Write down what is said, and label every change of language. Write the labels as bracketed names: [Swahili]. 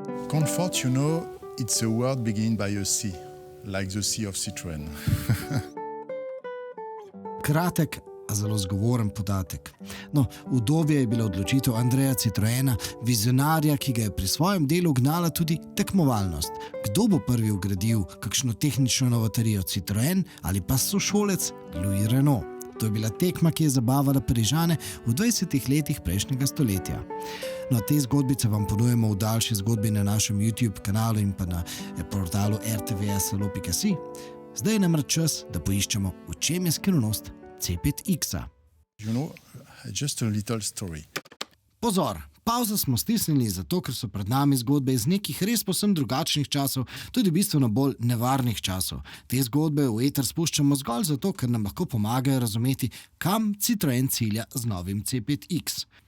[English] Comfort, you know, it's a word beginning by a C, like the C of Citroen. [Slovenian] Kratek, a zelo zgovoren podatek. No, udobje je bila odločitev Andreja Citroena, vizionarja, ki ga je pri svojem delu gnala tudi tekmovalnost. Kdo bo prvi vgradil kakšno tehnično novotarijo, Citroen ali pa sošolec Louis Renault? To je bila tekma, ki je zabavala Parižane v 20 letih prejšnjega stoletja. No, te zgodbice vam ponujemo v daljši zgodbi na našem YouTube kanalu in pa na portalu rtvs.si. Zdaj je namreč čas, da poiščemo, v čem je skrivnost C5X-a. [English] You know, just a little story. [Slovenian] Pozor, pavzo smo stisnili zato, ker so pred nami zgodbe iz nekih res povsem drugačnih časov, tudi bistveno bolj nevarnih časov. Te zgodbe v eter spuščamo zgolj zato, ker nam lahko pomagajo razumeti, kam Citroen cilja z novim C5X.